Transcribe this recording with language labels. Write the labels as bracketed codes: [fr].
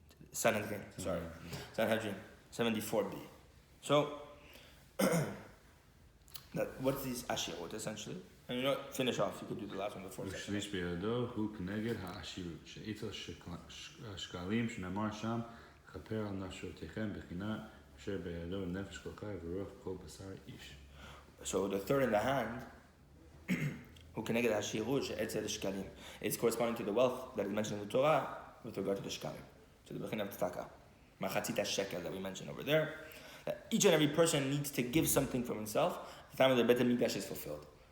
[en] Sanhedrin, sorry. Sanhedrin, 74b. So, what's these ashirot essentially? And finish off, you could do the last one before. [he] ושליש בידו הוא כנגד העשירות, שאיתו שקלים שנאמר שם, כפר על נפשותיכם בחינה אשר בידו נפש כל חי ורוח כל בשר איש. [en] So the third in the hand, who connected Hashirut, She'etzel Shkalim, is corresponding to the wealth that is mentioned in the Torah with regard to the Shkalim, to the Bechin of Tzedakah, Machatzit Shekel that we mentioned over there. That each and every person needs to give something from himself. The time of the Beit HaMikdash is fulfilled.